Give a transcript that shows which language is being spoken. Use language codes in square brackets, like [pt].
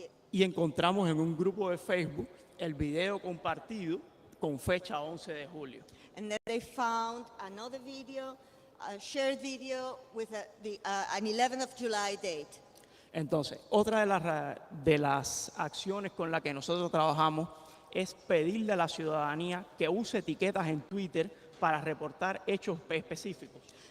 [es] Y encontramos en un grupo de Facebook el video compartido con fecha 11 de julio. [en] And then they found another video, a shared video with an 11th of July date. [es] Entonces, otra de las acciones con las que nosotros trabajamos es pedirle a la ciudadanía que use etiquetas en Twitter para reportar hechos específicos.